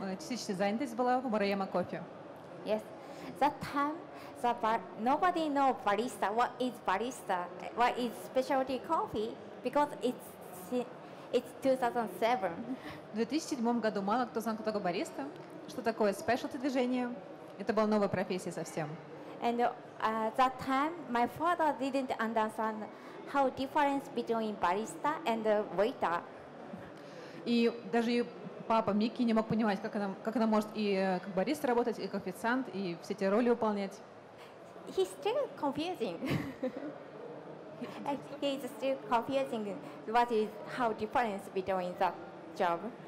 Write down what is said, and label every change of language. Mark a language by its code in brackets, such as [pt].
[ru] Частичная занятость была в Мировом кофе. [en] Yes, that time, nobody knows barista. What is barista? What is specialty coffee? Because it's 2007. [ru] В 2007 году мало кто знал, кто такой бариста, что такое спешлти движение. Это была новая профессия совсем. [en] And that time, my father didn't understand how difference between barista and waiter. [ru] И даже папа Мики не мог понимать, как она может и как бариста работать, и как официант, и все эти роли выполнять. [en] He's still confusing. He's still confusing what is how difference between the job.